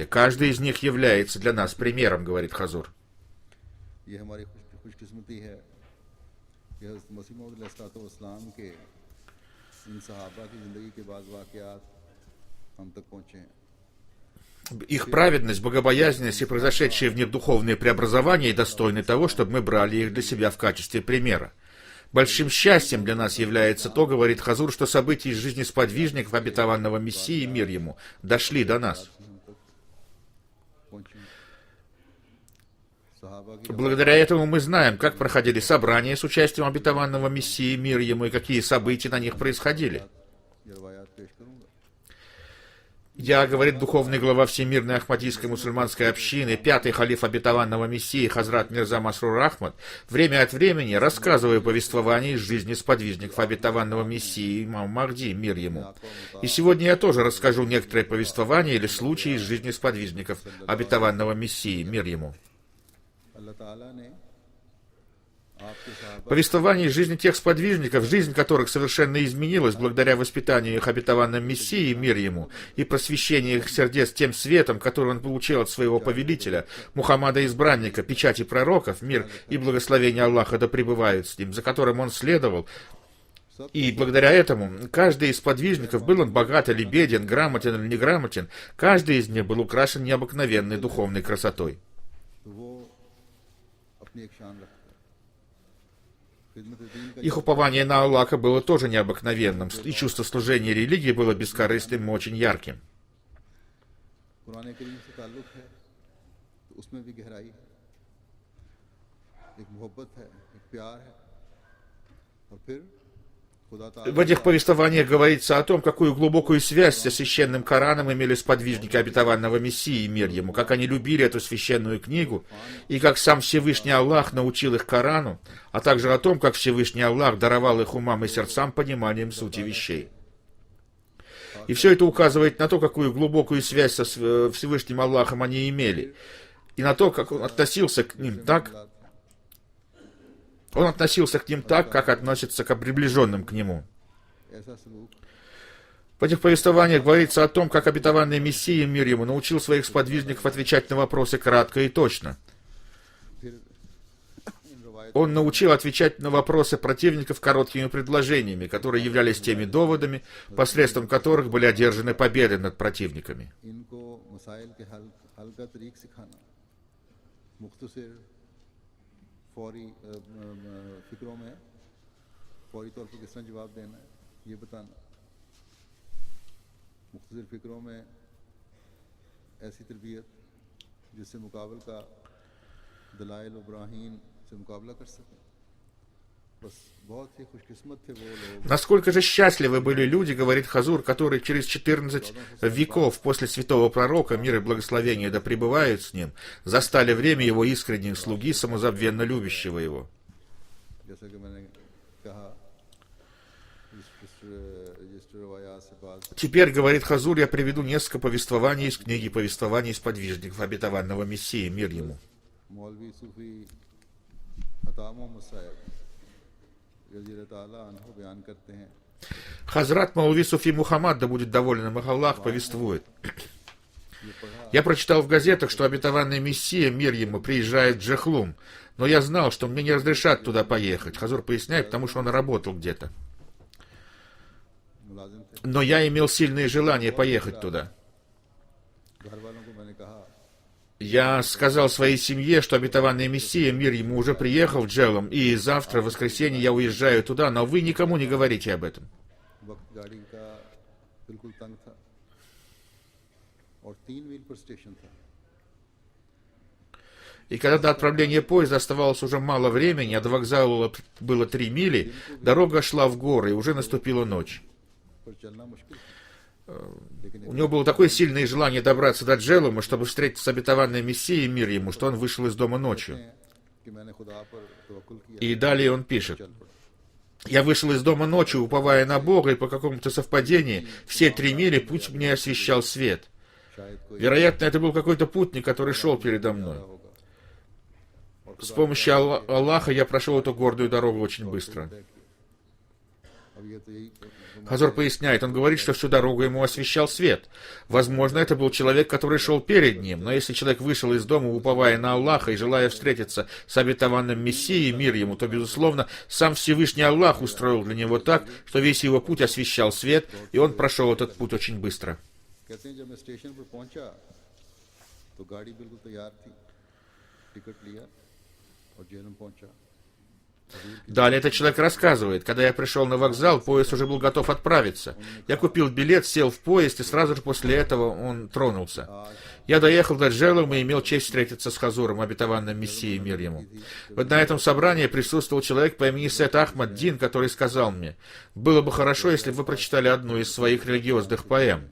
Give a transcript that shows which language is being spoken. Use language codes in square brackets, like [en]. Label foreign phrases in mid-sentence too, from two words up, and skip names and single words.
[ru] Каждый из них является для нас примером, говорит Хазур. Их праведность, богобоязненность и произошедшие в них духовные преобразования достойны того, чтобы мы брали их для себя в качестве примера. Большим счастьем для нас является то, говорит Хазур, что события из жизни сподвижников обетованного Мессии, мир ему, дошли до нас. [ur] صحابہ کی [ru] Благодаря этому мы знаем, как проходили собрания с участием обетованного Мессии, мир ему, и какие события на них происходили. [ur] یہ روایات پیش کروں گا. [ru] Я, говорит духовный глава Всемирной Ахмадийской мусульманской общины, пятый халиф обетованного Мессии Хазрат Мирза Масрур Ахмад, время от времени рассказываю повествование из жизни сподвижников обетованного Мессии имама Махди, мир ему. И сегодня я тоже расскажу некоторые повествования или случаи из жизни сподвижников обетованного Мессии, мир ему. [ur] اللہ تعالیٰ نے آپ کے صحابہ [ru] Повествование из жизни тех сподвижников, жизнь которых совершенно изменилась благодаря воспитанию их обетованным Мессией, мир ему, и просвещению их сердец тем светом, который он получил от своего повелителя, Мухаммада Избранника, печати пророков, мир и благословение Аллаха да пребывают с ним, за которым он следовал. И благодаря этому каждый из подвижников, был он богат или беден, грамотен или неграмотен, каждый из них был украшен необыкновенной духовной красотой. [ur] تو وہ اپنی ایک شان رکھتا ہے. خدمت دین کا [ru] Их упование на Аллаха было тоже необыкновенным, и чувство служения религии было бескорыстным и очень ярким. [ur] قرآن کریم سے تعلق ہے تو اس میں بھی گہرائی ہے، ایک محبت ہے، ایک پیار ہے. اور پھر خدا تعالیٰ [ru] В этих повествованиях говорится о том, какую глубокую связь со священным Кораном имели сподвижники обетованного Мессии, мир ему, как они любили эту священную книгу, и как сам Всевышний Аллах научил их Корану, а также о том, как Всевышний Аллах даровал их умам и сердцам пониманием сути вещей. И все это указывает на то, какую глубокую связь со Всевышним Аллахом они имели, и на то, как он относился к ним так, как относится к приближенным к нему. [ur] ایسا سلوک [ru] В этих повествованиях говорится о том, как обетованный Мессия, мир ему, научил своих сподвижников отвечать на вопросы кратко и точно. [ur] پھر ان روایت [ru] Он научил отвечать на вопросы противников короткими предложениями, которые являлись теми доводами, посредством которых были одержаны победы над противниками. [ur] ان کو مسائل کے حل کا طریق سکھانا، مختصر فوری فقروں میں فوری طور پر کس طرح جواب دینا ہے یہ بتانا، مختصر فقروں میں ایسی تربیت جس سے مقابل کا دلائل و براہین سے مقابلہ کر سکیں. بس بہت ہی خوش قسمت تھے وہ لوگ [ru] Насколько же счастливы были люди, говорит Хазур, которые через 14 веков после святого пророка, мир и благословение да пребывают с ним, застали время его искреннего слуги, самозабвенно любящего его. [ur] جیسا کہ میں نے کہا اس روایات سے بات [ru] Теперь, говорит Хазур, я приведу несколько повествований из книги повествований сподвижников обетованного Мессии, мир ему. [ur] مولوی صوفی عطامو مسائب رضی تعالیٰ عنہ بیان کرتے ہیں [ru] Хазрат Маулви Суфи Мухаммад, да будет доволен им Аллах, повествует. Я прочитал в газетах, что обетованный Мессия, мир ему, приезжает в Джехлум, но я знал, что мне не разрешат туда поехать. Хазур поясняет, потому что он работал где-то. [ur] ملازم تھے. [ru] Но я имел сильное желание поехать туда. [ur] گھر والوں کو میں نے کہا [ru] Я сказал своей семье, что обетованный Мессия, мир ему, уже приехал в Джелум, и завтра, в воскресенье, я уезжаю туда, но вы никому не говорите об этом. [ur] وقت گاڑی کا بالکل تنگ تھا اور 3 میل پر اسٹیشن تھا. [ru] И когда до отправления поезда оставалось уже мало времени, а до вокзала было 3 мили, дорога шла в горы, и уже наступила ночь. [ur] پر چلنا مشکل تھا، لیکن [ru] У него было такое сильное желание добраться до Джелума, чтобы встретиться с обетованным Мессией, мир ему, что он вышел из дома ночью. [ur] کہ میں نے خدا پر توکل کیا [ru] И далее он пишет. [ur] چل پڑا. [ru] Я вышел из дома ночью, уповая на Бога, и по какому-то совпадению все 3 мили путь мне освещал свет. [ur] شاید کوئی [ru] Вероятно, это был какой-то путник, который шел передо мной. [ur] ہوگا اور [ru] С помощью Аллаха я прошел эту гордую дорогу очень быстро. [ur] طے کیا۔ اب یہ تو یہی [ru] Хазур поясняет, он говорит, что всю дорогу ему освещал свет. Возможно, это был человек, который шел перед ним, но если человек вышел из дома, уповая на Аллаха и желая встретиться с обетованным Мессией, мир ему, то, безусловно, сам Всевышний Аллах устроил для него так, что весь его путь освещал свет, и он прошел этот путь очень быстро. [ur] کہتے ہیں جب میں اسٹیشن پر پہنچا تو گاڑی بالکل تیار تھی، ٹکٹ لیا اور جہلم پہنچا. [ru] Далее этот человек рассказывает: когда я пришел на вокзал, поезд уже был готов отправиться. Я купил билет, сел в поезд, и сразу же после этого он тронулся. Я доехал до Джелума и имел честь встретиться с Хазуром, обетованным Мессией, мир ему. Вот на этом собрании присутствовал человек по имени Сет Ахмад Дин, который сказал мне: было бы хорошо, если бы вы прочитали одну из своих религиозных поэм.